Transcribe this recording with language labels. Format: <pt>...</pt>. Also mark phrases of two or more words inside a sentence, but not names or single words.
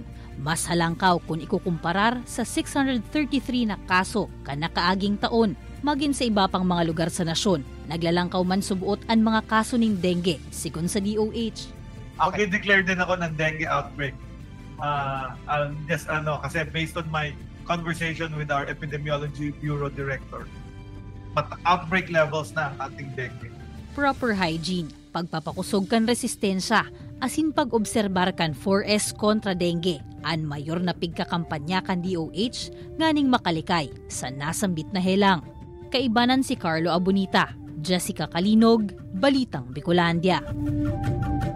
<bik>Mas halangkaw kung ikukumparar sa 633 na kaso kanakaaging taon. Maging sa iba pang mga lugar sa nasyon, naglalangkaw man subuot ang mga kaso ng dengue, sigon sa DOH.</bik> <tl>Declare din ako ng</tl> <en>dengue outbreak. Kasi based on my conversation with our Epidemiology Bureau Director, outbreak levels</en> <tl>na ang ating</tl> <en>dengue. Proper hygiene,</en> <bik>pagpapakusog kan resistensya, asin pag-obserbar kan 4S kontra dengue, an mayor na pigkakampanya kan DOH, nganing makalikay sa nasambit na helang. Kaibanan si Carlo Abonita, Jessica Calinog, Balitang Bicolandia.</bik>